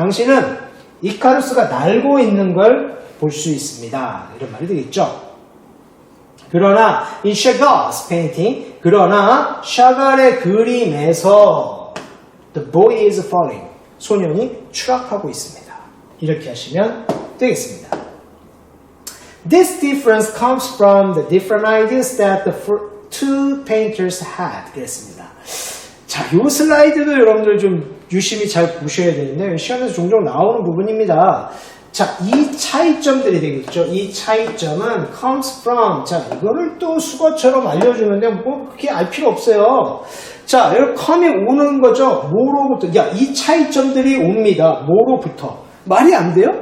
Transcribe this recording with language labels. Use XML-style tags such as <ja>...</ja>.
<ko>당신은 이카루스가 날고 있는 걸 볼 수 있습니다. 이런 말이 되겠죠. 그러나</ko> <en>in Chagall's painting,</en> <ko>그러나 샤갈의 그림에서</ko> <en>the boy is falling,</en> <ko>소년이 추락하고 있습니다. 이렇게 하시면 되겠습니다.</ko> <en>This difference comes from the different ideas that the two painters had.</en> <ko>그랬습니다. 자, 이 슬라이드도 여러분들 좀 유심히 잘 보셔야 되는데 시험에서 종종 나오는 부분입니다. 자, 이 차이점들이 되겠죠. 이 차이점은 comes from. 자, 이거를 또 수거처럼 알려주는데 뭐 그렇게 알 필요 없어요. 자, 여기 come이 오는 거죠. 뭐로부터? 야, 이 차이점들이 옵니다. 뭐로부터? 말이 안 돼요?</ko>